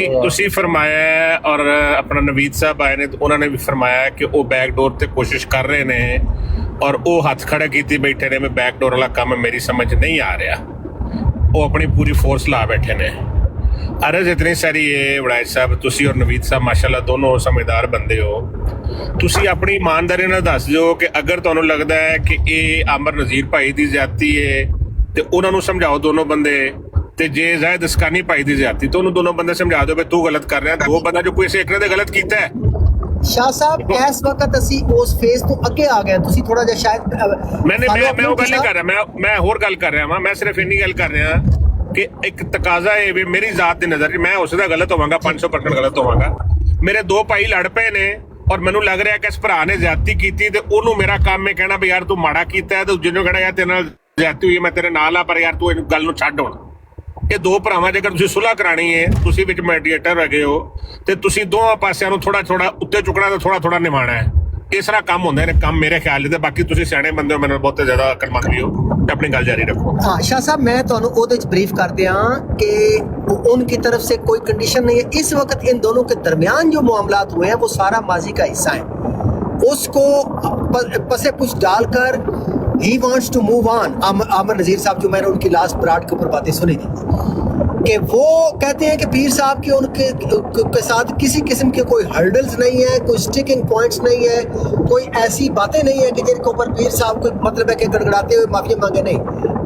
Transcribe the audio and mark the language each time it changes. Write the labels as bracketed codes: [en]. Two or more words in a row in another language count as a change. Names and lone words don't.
[pa] تسی فرمایا ہے اور اپنا نوید صاحب آئے نے تو انہوں نے بھی فرمایا ہے کہ وہ بیک ڈور تے کوشش کر رہے نے اور وہ ہاتھ کھڑے کیتی بیٹھے نے، میں بیک ڈور والا کام میری سمجھ نہیں آ رہا، وہ اپنی پوری فورس لا بیٹھے نے۔ عرض اتنی ساری ہے وڑائج صاحب، تسی اور نوید صاحب ماشاءاللہ دونوں سمجھدار بندے ہو، تسی اپنی ایمانداری نال دس دیو کہ اگر تانوں لگدا ہے کہ یہ عامر نذیر بھائی دی زیادتی ہے تے انہاں نوں سمجھاؤ دونوں بندے، تے جے زاہد اسکانی بھائی دی زیادتی تو انہوں دونوں بندے سمجھا دو کہ تو غلط کر رہا ہے، دو بندہ جو کوئی سے ایک نے تے غلط کیتا ہے۔ شاہ صاحب اس وقت اسی اس فیز تو اگے آ گئے، تسی تھوڑا جہا شاید میں وہ گل نہیں کر رہا، میں ہور گل کر رہا ہاں، میں صرف انی گل کر رہا کہ ایک تقاضا ہے بھی میری ذات دی نظر میں اس دا غلط ہوواں گا، 500% غلط ہوواں گا، میرے دو بھائی لڑ پے نے اور مینوں لگ رہا ہے کہ اس بھرا نے زیادتی کیتی تے انہوں میرا کام میں کہنا بھی یار تو ماڑا کیتا ہے، تو جنوں کہنا یار تیرے نال زیادتی ہوئی ہے میں تیرے نال آ، پر یار تو گل نوں چھڈ ہون۔ یہ دو بھراواں جے تسی صلح کرانی ہے، تسی وچ میڈیٹر رہے ہو تے تسی دونوں پاسیاں نوں تھوڑا تھوڑا اوتے چکنا تے تھوڑا تھوڑا نبھانا ہے، اس طرح کام ہوندے نے کام میرے خیال تے۔ باقی تسی سیانے بندے ہو، میرے بہت زیادہ عقل مند بھی ہو، تے اپنی گل جاری رکھو۔ ہاں شاہ صاحب میں تانوں اودے وچ بریف کر دیاں [ur] کہ ان کی طرف سے کوئی کنڈیشن نہیں ہے، اس وقت ان دونوں کے درمیان جو معاملات ہوئے ہیں وہ سارا ماضی کا حصہ ہے، اس کو پسے پش ڈال کر ہی [en] wants to move on. [ur] عامر نذیر صاحب جو میں نے ان کی [en] last broad [ur] کے اوپر باتیں سنی تھی کہ وہ کہتے ہیں کہ پیر صاحب کے ان کے ساتھ کسی قسم کے کوئی ہرڈلز نہیں ہے، کوئی [en] sticking points [ur] نہیں ہے، کوئی ایسی باتیں نہیں ہیں کہ جن کے اوپر پیر صاحب کو مطلب ہے کہ گڑگڑاتے ہوئے معافی مانگے، نہیں۔